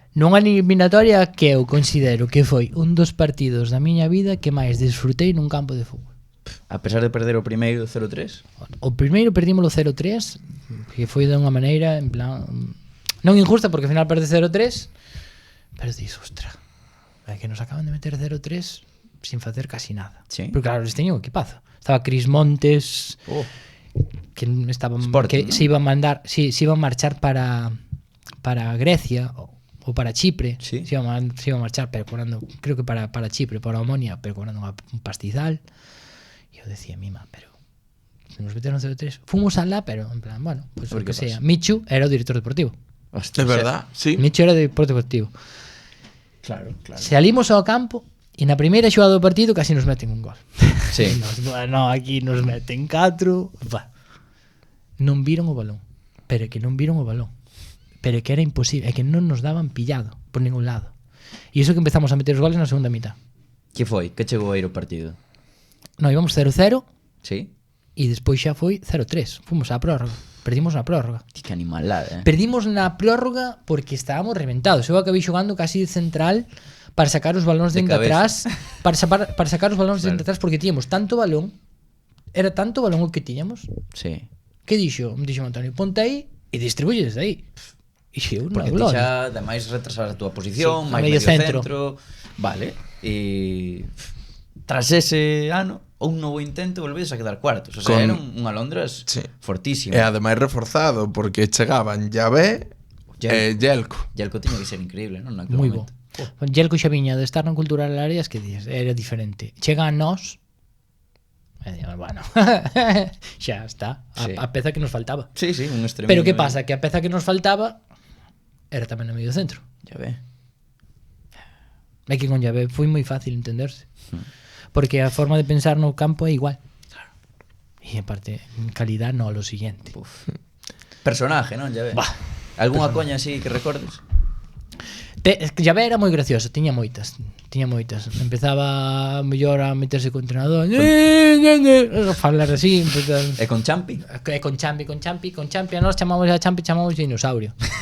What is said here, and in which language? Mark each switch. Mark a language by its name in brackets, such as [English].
[Galician] Nunha eliminatoria que eu considero que foi un dos partidos da miña vida que máis disfrutei nun campo de fútbol. A pesar de perder o primeiro 0-3? O primeiro perdímolo 0-3, que foi de unha maneira, en plan, non injusta, porque ao final perde 0-3, pero dis, ostra, é que nos acaban de meter 0-3 sin facer casi nada. Sí. Pero claro, les teño un equipazo. Estaba Cris Montes, que estaban Sporting, que ¿no? [Spanish] se iba a marchar para Grecia ou para Chipre. Sí. Se iba a marchar, pero cobrando, creo que para Chipre, para Omonia, pero cobrando un pastizal. [Galician] E eu decía, mima, pero se nos meteron 0-3. Fomos alá, pero en plan, bueno, pues o que sea. Michu era o director deportivo. É Hostia, [Spanish] verdad, sí. [Galician] Michu era o director deportivo. Claro. Salimos ao campo e na primeira xogada do partido casi nos meten un gol. Sí. [Spanish] No, aquí nos meten 4. [Galician] Non viron o balón. Pero é que non viron o balón. Pero é que era imposible, é que non nos daban pillado por ningún lado. E iso que empezamos a meter os goles na segunda mitad. Que foi? Que chegou a ir o partido? [Spanish] No, íbamos 0-0 Sí? [Galician] e despois xa foi 0-3. Fomos á prórroga. Perdimos na prórroga. Que animalada, Perdimos na prórroga porque estábamos reventados. Eu acabei xogando casi de central para sacar os balóns de atrás, para sacar os balóns de atrás, porque tiñamos tanto balón, era tanto balón o que tiñamos. Sí. Que dixo Antonio, ponte aí e distribuye desde aí. E xeu na Porque ti gloria. xa ademais retrasar a túa posición, Sí, máis centro. centro. Vale. E tras ese ano, un novo intento volvedes a quedar cuartos. O sea, era un Alondras fortísimo. E ademais reforzado, porque chegaban Llavé e Yelko. Yelko tiña que ser increíble, non? Moi bo. Yelko xa viña de estar na Cultural Áreas, que dices, era diferente. Chega a nós, e digo, bueno, xa está, a peza que nos faltaba. Sí, un extremo. Pero que pasa? Que a peza que nos faltaba era tamén no medio centro. [Spanish] Ya ve. [Galician] É que con Llavé foi moi fácil entenderse. Porque a forma de pensar no campo é igual. Claro. [Spanish] E aparte, en calidad no, lo siguiente. Personaje, non? Ya ve. [Galician] Algúnha coña así que recordes? Llavé era moi gracioso, tiña moitas. Empezaba mellor a meterse con o entrenador, a falar así, E con Champi? Con Champi, a nós chamamos a Champi, chamamos dinosaurio.